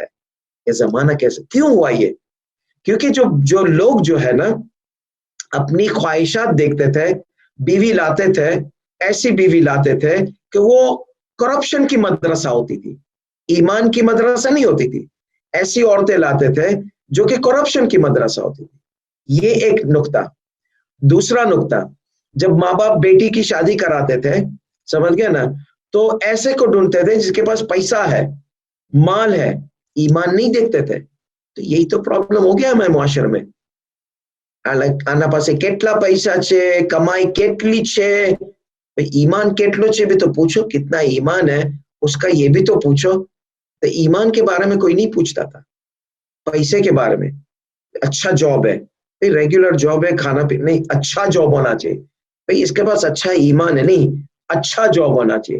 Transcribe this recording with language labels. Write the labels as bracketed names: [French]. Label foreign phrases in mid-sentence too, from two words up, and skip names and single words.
[Urdu] یہ زمانہ کیسے کیوں ہوا یہ؟ کیونکہ جو لوگ جو ہے نا اپنی خواہشات دیکھتے تھے، بیوی لاتے تھے، ایسی بیوی لاتے تھے کہ وہ کرپشن کی مدرسہ ہوتی تھی، ایمان کی مدرسہ نہیں ہوتی تھی، ایسی عورتیں لاتے تھے جو کہ کرپشن کی مدرسہ ہوتی تھی۔ یہ ایک نقطہ۔ دوسرا نقطہ، جب ماں باپ بیٹی کی شادی کراتے تھے، سمجھ گئے نا، تو ایسے کو ڈھونڈتے تھے جس کے پاس پیسہ ہے، مال ہے، ایمان نہیں دیکھتے تھے۔ تو یہی تو پرابلم ہو گیا ہمارے معاشرے میں۔ [Gujarati] આના પાસે કેટલા પૈસા છે, કમાઈ કેટલી છે, ایمان કેટલો છે [Urdu] بھی تو پوچھو، کتنا ایمان ہے اس کا یہ بھی تو پوچھو۔ تو ایمان کے بارے میں کوئی نہیں پوچھتا تھا، پیسے کے بارے میں۔ اچھا جاب ہے، [English] regular job [Urdu] ہے، کھانا پینا نہیں، اچھا جاب ہونا چاہیے بھائی، اس کے پاس اچھا ایمان ہے، نہیں اچھا جاب ہونا چاہیے۔